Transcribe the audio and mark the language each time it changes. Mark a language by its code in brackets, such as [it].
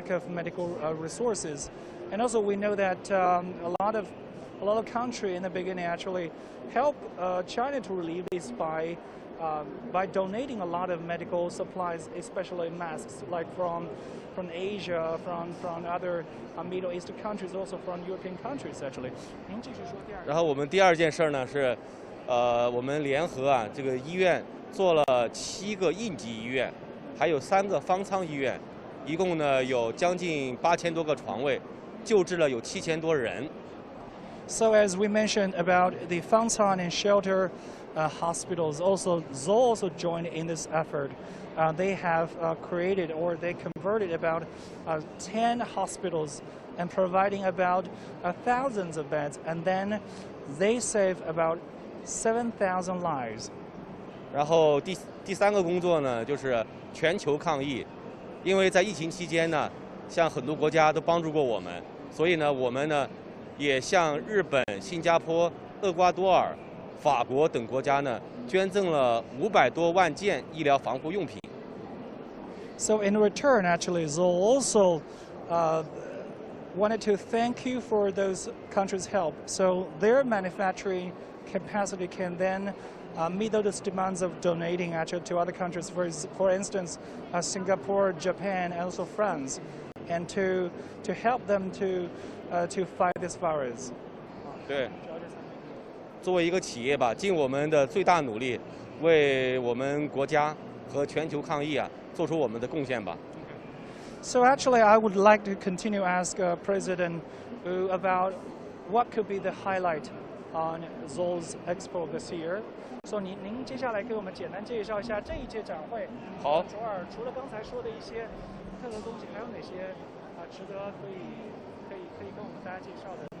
[en] medical resources, and also we know that a lot of countries in the beginning actually helped China to relieve this by donating a lot of medical supplies, especially masks, like from Asia, from other Middle East countries, also from European countries actually. [zh] 然后我们第二件事呢是，我们联合这个医院做了7个应急医院，还有3个方舱医院，一共呢有将近8000多个床位，救治了有7000多人。 [en] So as we mentioned about the Fangcang and shelter hospitals, also Zoll also joined in this effort. They have created or they converted about 10 hospitals and providing about thousands of beds, and then they save about 7,000 lives. [zh] 然后第3个工作呢就是全球抗疫，因为在疫情期间呢，像很多国家都帮助过我们，所以呢我们呢也向日本、新加坡、厄瓜多尔、法国等国家呢捐赠了500多万件医疗防护用品。 [en] So in return, actually, Zoll also wanted to thank you for those countries' help. So their manufacturing capacity can then meet those demands of donating actually to other countries. For instance, Singapore, Japan, and also France, and to help them to fight this virus. [zh] 对，作为一个企业吧，尽我们的最大努力，为我们国家和全球抗疫做出我们的贡献吧。 [en] So actually, I would like to continue ask President Wu about what could be the highlight on Zoll's Expo this year. [zh] So 您接下来给我们简单介绍一下这一届展会。好。除了刚才说的一些特色东西，还有哪些值得可以跟我们大家介绍的？